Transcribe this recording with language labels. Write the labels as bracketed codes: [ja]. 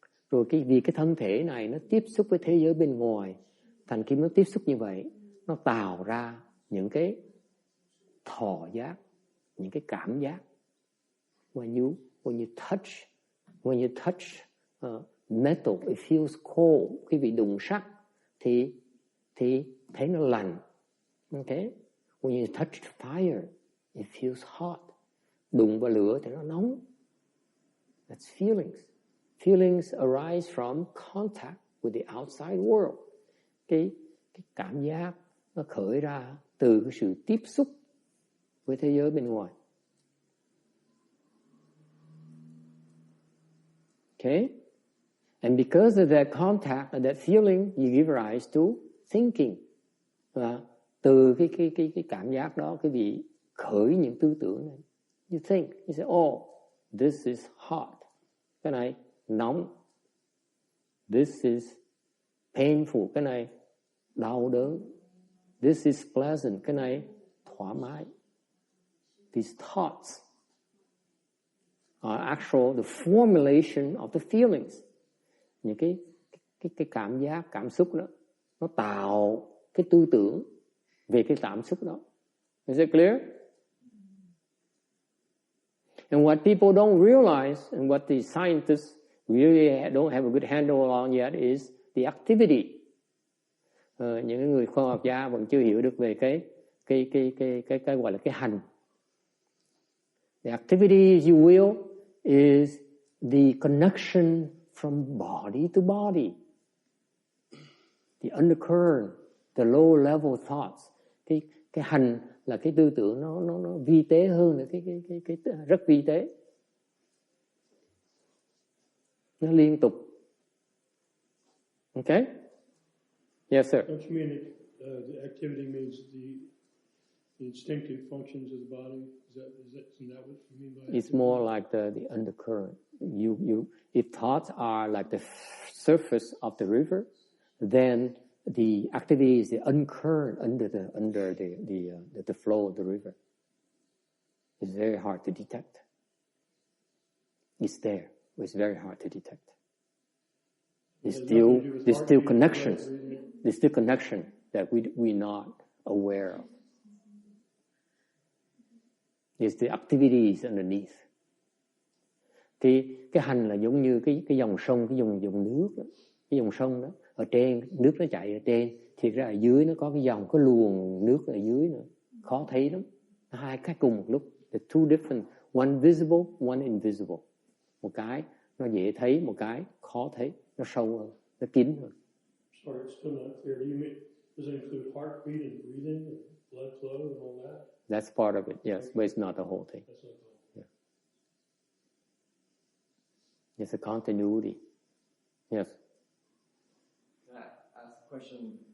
[vi] Rồi vì cái thân thể này nó tiếp xúc với thế giới bên ngoài, thành khi nó tiếp xúc như vậy, nó tạo ra những cái thọ giác, những cái cảm giác. [en] When you touch metal, it feels cold. [vi] Quý vị đụng sắt thì thấy nó lạnh. [en] Okay? When you touch fire, it feels hot. [vi] Đụng vào lửa thì nó nóng. [en] That's feelings. Feelings arise from contact with the outside world. [vi] Cái cảm giác nó khởi ra từ cái sự tiếp xúc với thế giới bên ngoài. [en] Okay? And because of that contact and that feeling, you give rise to thinking. [vi] Và từ cái cảm giác đó, quý vị khởi những tư tưởng này. [en] You think, you say, oh, this is hot. [vi] Cái này nóng. [en] This is painful. [vi] Cái này đau đớn. [en] This is pleasant. [vi] Cái này thoải mái. [en] These thoughts are actual the formulation of the feelings. [vi] Những cái cảm giác, cảm xúc đó, nó tạo cái tư tưởng về cái cảm xúc đó. [en] Is it clear? And what people don't realize, and what the scientists really don't have a good handle on yet, is the activity. [vi] Những người khoa học gia vẫn chưa hiểu được về cái gọi là cái hành. [en] The activity, as you will, is the connection from body to body. The undercurrent, the low level thoughts. [vi] Cái hành là cái tư tưởng nó vi tế hơn, là cái rất vi tế. Nó liên tục. [en] Okay? Yes, sir. Don't you mean the activity means the instinctive functions of the body? Isn't that what you mean by activity? It's more like the undercurrent. If thoughts are like the surface of the river, then the activity is the undercurrent under the flow of the river. It's very hard to detect. It's there, but it's very hard to detect. There's still connections. There's still connection that we're not aware of. There's the activities underneath. [vi] Cái hành là giống như cái dòng sông, cái dòng nước đó. Cái dòng sông đó, ở trên nước nó chạy ở trên, thì ra ở dưới nó có cái dòng, cái luồng nước ở dưới nữa, khó thấy lắm. Hai cái cùng một lúc. [en] The two different, one visible, one invisible. [vi] Một cái nó dễ thấy, một cái khó thấy, nó sâu hơn, nó kín hơn. [en] Sorry, it's still not clear. Does it include heartbeat and breathing and blood flow and all that? That's part of it, yes, but it's not the whole thing. That's not the whole thing. Yeah. It's a continuity. Yes. Can I ask a question?